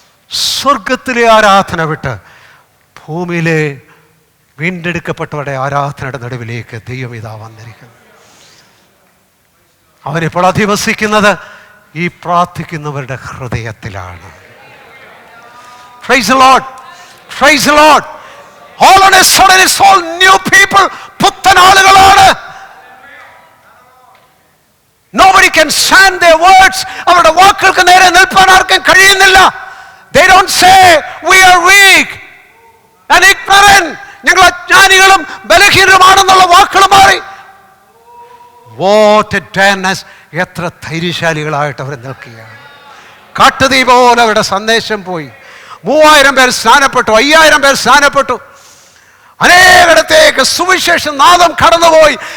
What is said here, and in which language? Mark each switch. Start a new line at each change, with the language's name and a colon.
Malayalam: സ്വർഗത്തിലെ ആരാധന വിട്ട് ഭൂമിയിലെ വീണ്ടെടുക്കപ്പെട്ടവരുടെ ആരാധനയുടെ നടുവിലേക്ക് ദൈവം ഇതാ വന്നിരിക്കുന്നു. അവനിപ്പോൾ അധിവസിക്കുന്നത് ഈ പ്രാർത്ഥിക്കുന്നവരുടെ ഹൃദയത്തിലാണ്.
English: Praise the Lord. Praise the Lord. All on a sudden it's all new people.
Malayalam: പുത്തൻ ആളുകളാണ്.
English: Nobody can stand their words.
Malayalam: അവരുടെ വാക്കുകൾക്ക് നേരെ നിൽപ്പാൻ ആർക്കും കഴിയുന്നില്ല.
English: They don't say we are weak and ignorant.
Malayalam: ഞങ്ങൾ അജ്ഞാനികളും ബലഹീനരുമാണെന്നുള്ള വാക്കുകൾ മാറി.
English: What a darkness.
Malayalam: എത്ര ധൈര്യശാലികളായിട്ട് അവർ നിൽക്കുകയാണ്. കാട്ടുതീ പോലെ അവരുടെ സന്ദേശം പോയി. 3000 പേർ സ്നാനപ്പെട്ടു, 5000 പേർ സ്നാനപ്പെട്ടു. അനേകടത്തേക്ക് സുവിശേഷ നാദം കടന്നുപോയി.